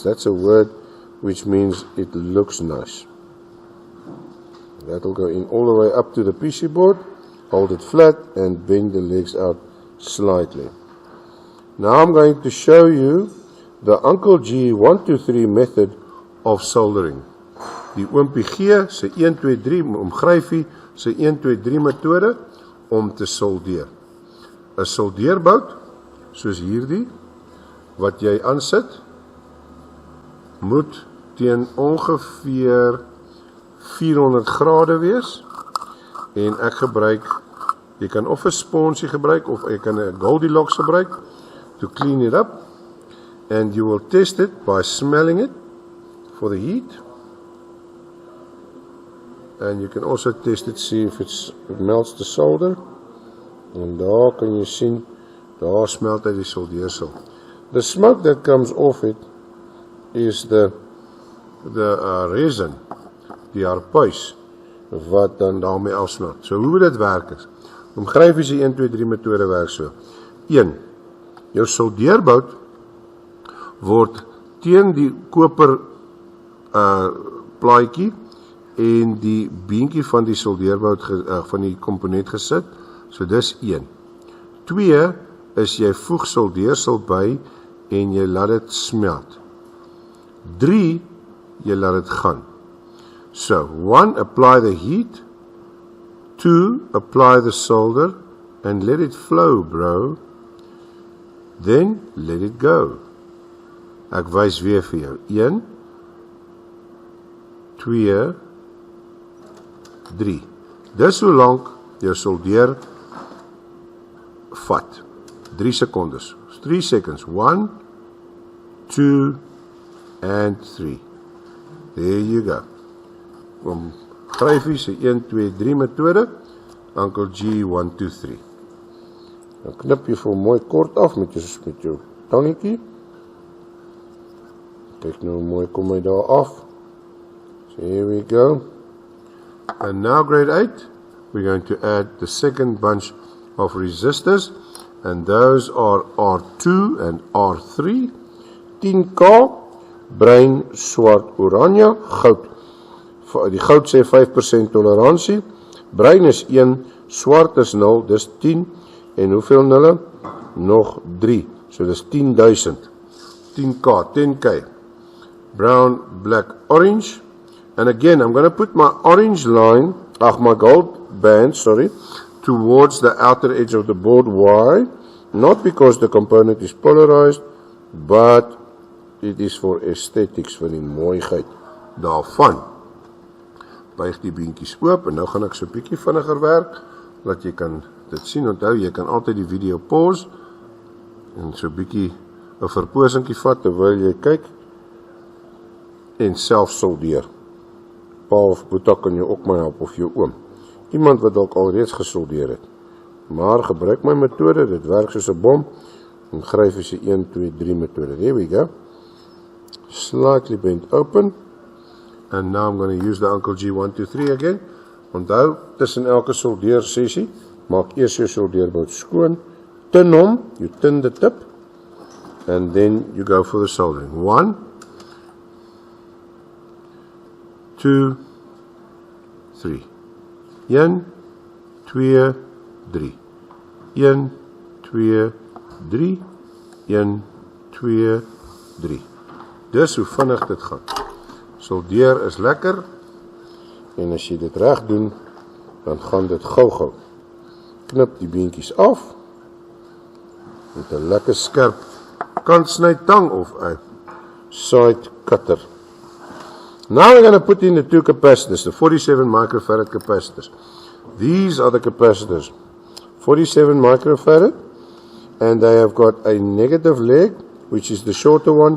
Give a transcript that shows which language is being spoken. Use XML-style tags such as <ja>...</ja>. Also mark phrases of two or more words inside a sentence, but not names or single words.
<en>That's a word which means it looks nice. That will go in all the way up to the PC board. Hold it flat and bend the legs out slightly. Now I'm going to show you the Uncle G 123 method of soldering.</en> <af>Die Oompie G se 123 omgryfie se 123 metode om te soldeer. 'n Soldeerbout soos hierdie wat jy aansit moet teen ongeveer 400 grade wees, en ek gebruik, jy kan of 'n sponsie gebruik of jy kan 'n Goldilocks gebruik</af> <en>to clean it up, and you will test it by smelling it for the heat, and you can also test it, see if it melts the solder,</en> <af>en daar kan jy sien, daar smelt hy die soldeersel.</af> <en>The smoke that comes off it is the resin,</en> <af>die harpuis, wat dan daarmee afsmelt. So hoe dit werk is, omgryf is die 1, 2, 3 metode werk so. 1. Jou soldeerbout word teen die koper plaatjie en die beentjie van die soldeerbout van die komponent gesit. So dis 1. 2 is jy voeg soldeersel by en jy laat dit smelt. 3 jy laat dit gaan.</af> <en>So 1 apply the heat, 2 apply the solder and let it flow, bro. Then let it go.</en> <af>Ek wys weer vir jou. 1 2 3. Dis hoe lank jou soldeer vat.</af> <en>3 secondes. 3 seconds. 1 2 and 3. There you go.</en> <af>Om gryfie se 1 2 3 metode, Uncle G 1 2 3. Dan knip jy vir mooi kort af met jou tangetjie. Kyk nou mooi kom hy daar af.</af> <en>So here we go. And now grade 8, we're going to add the second bunch of resistors, and those are R2 and R3.</en> <af>10K, bruin, swart, oranje, goud. Die goud sê 5% toleransie. Bruin is 1, swart is 0, dis 10. En hoeveel nulle? Nog 3. So dis 10,000.</af> <en>10K, 10K. Brown, black, orange. And again, I'm going to put my orange line, my gold band, towards the outer edge of the board. Why? Not because the component is polarized, but it is for aesthetics,</en> <af>vir die mooiheid daarvan. Buig die beentjies oop, en nou gaan ek so 'n bietjie vinniger werk, dat jy kan dit sien. Onthou, jy kan altyd die video pause, en so 'n bietjie 'n verposingkie vat, terwyl jy kyk, en self soldeer. Pa of Boeta kan jou ook maar help, of jou oom. Iemand wat dalk alreeds gesoldeer het. Maar gebruik my metode, dit werk soos 'n bom, en gryf as jy 1, 2, 3 metode.</af> <en>There we go. Slightly bent open. And now I'm going to use the Uncle G 1 2 3 again.</en> <af>Onthou, tussen elke soldeer sessie, maak eers jou soldeerbout skoon, tin hom,</af> <en>you tin the tip, and then you go for the soldering. 1 2 3. 1 2 3. 1 2 3. 1 2 3.</en> <af>Dis hoe vinnig dit gaan. Soldeer is lekker, en as jy dit reg doen, dan gaan dit gou-gou. Knip die beentjies af, met 'n lekker skerp kantsnytang of 'n</af> <en>side cutter. Now we're going to put in the 2 capacitors, the 47 microfarad capacitors. These are the capacitors, 47 microfarad, and they have got a negative leg, which is the shorter one,</en>